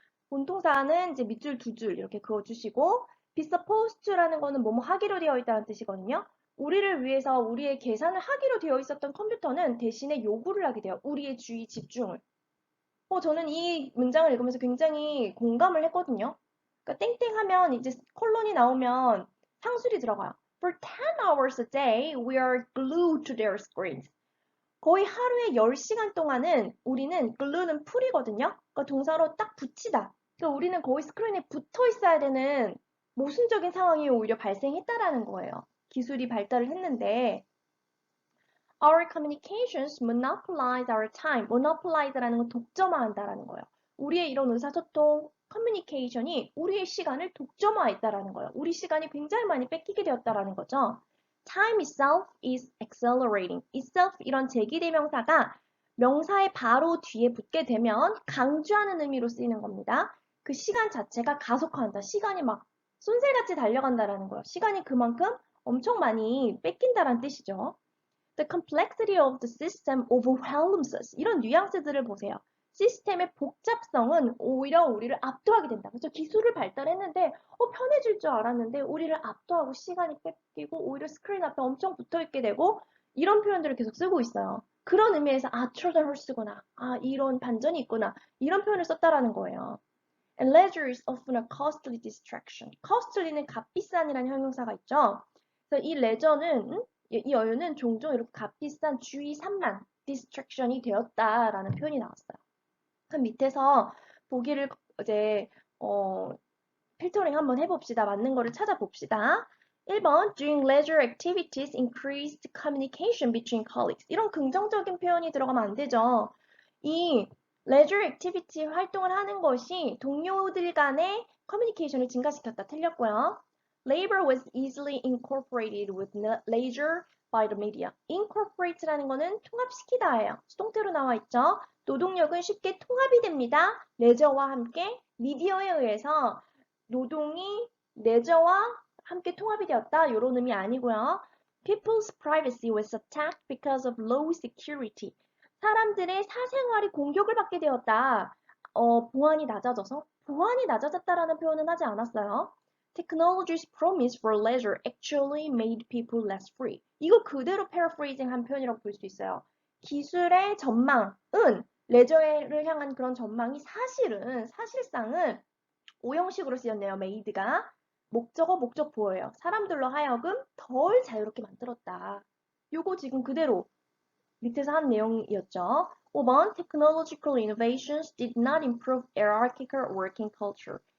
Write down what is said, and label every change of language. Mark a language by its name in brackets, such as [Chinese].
[Korean] 본동사는 이제 밑줄 두 줄 이렇게 그어주시고 be supposed to라는 거는 뭐뭐 하기로 되어 있다는 뜻이거든요. 우리를 위해서 우리의 계산을 하기로 되어 있었던 컴퓨터는 대신에 요구를 하게 돼요. 우리의 주의 집중을. 저는 이 문장을 읽으면서 굉장히 공감을 했거든요. 그러니까 땡땡 하면 이제 콜론이 나오면 상술이 들어가요. [English] For 10 hours a day, we are glued to their screens. [Korean] 거의 하루에 10시간 동안은 우리는 glue는 풀이거든요. 그러니까 동사로 딱 붙이다. 그러니까 우리는 거의 스크린에 붙어 있어야 되는 모순적인 상황이 오히려 발생했다라는 거예요. 기술이 발달을 했는데 [English] Our communications monopolize our time. [Korean] monopolize라는 건 독점화한다라는 거예요. 우리의 이런 의사소통, 커뮤니케이션이 우리의 시간을 독점화했다라는 거예요. 우리 시간이 굉장히 많이 뺏기게 되었다라는 거죠. [English] Time itself is accelerating. [Korean] itself 이런 제기대명사가 명사의 바로 뒤에 붙게 되면 강조하는 의미로 쓰이는 겁니다. 그 시간 자체가 가속화한다. 시간이 막 쏜새같이 달려간다라는 거예요. 시간이 그만큼 엄청 많이 뺏긴다라는 뜻이죠. [English] The complexity of the system overwhelms us. [Korean] 이런 뉘앙스들을 보세요. 시스템의 복잡성은 오히려 우리를 압도하게 된다. 그래서 기술을 발달했는데 편해질 줄 알았는데 우리를 압도하고 시간이 뺏기고 오히려 스크린 앞에 엄청 붙어있게 되고 이런 표현들을 계속 쓰고 있어요. 그런 의미에서 Trojan horse구나. 이런 반전이 있구나. 이런 표현을 썼다라는 거예요. [English] And leisure is often a costly distraction. [Korean] costly는 값비싼이라는 형용사가 있죠. 그래서 이 레저는 이 여유는 종종 이렇게 값비싼 주의 산만, distraction이 되었다라는 표현이 나왔어요. 그럼 밑에서 보기를 이제 필터링 한번 해봅시다. 맞는 거를 찾아봅시다. [English] 1번 During leisure activities increased communication between colleagues. [Korean] 이런 긍정적인 표현이 들어가면 안 되죠. 이 leisure activity 활동을 하는 것이 동료들 간의 커뮤니케이션을 증가시켰다. 틀렸고요. [English] Labor was easily incorporated with leisure by the media. [Korean] incorporate라는 거는 통합시키다예요. 수동태로 나와 있죠. 노동력은 쉽게 통합이 됩니다. 레저와 함께 미디어에 의해서 노동이 레저와 함께 통합이 되었다. 이런 의미 아니고요. [English] People's privacy was attacked because of low security. [Korean] 사람들의 사생활이 공격을 받게 되었다. 보안이 낮아져서? 보안이 낮아졌다라는 표현은 하지 않았어요. [English] Technology's promise for leisure actually made people less free. [Korean] 이거 그대로 paraphrasing 한 표현이라고 볼 수 있어요. 기술의 전망은 레저를 향한 그런 전망이 사실상은 오형식으로 쓰였네요. made가. 목적어, 목적보어예요. 사람들로 하여금 덜 자유롭게 만들었다. 요거 지금 그대로 밑에서 한 내용이었죠. [English] 5번 Technological innovations did not improve hierarchical working culture.